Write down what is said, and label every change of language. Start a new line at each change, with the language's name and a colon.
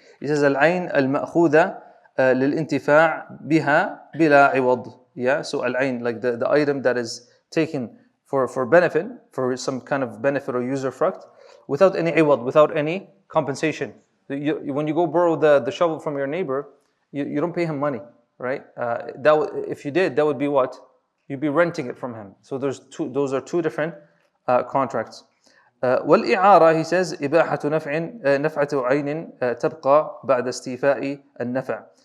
English: He says
Arabic: العين المأخوذة للانتفاع بها بلا عوض.
English: Yeah, so al-ain, like the item that is taken for benefit, for some kind of benefit or user fruct, without any iwad, without any compensation. When you go borrow the shovel from your neighbor, you don't pay him money, right? If you did, that would be what? You'd be renting it from him. So those are two different contracts.
Arabic: والإعارة,
English: he says,
Arabic: إباحة نفعة عين تبقى بعد استيفاء النفع.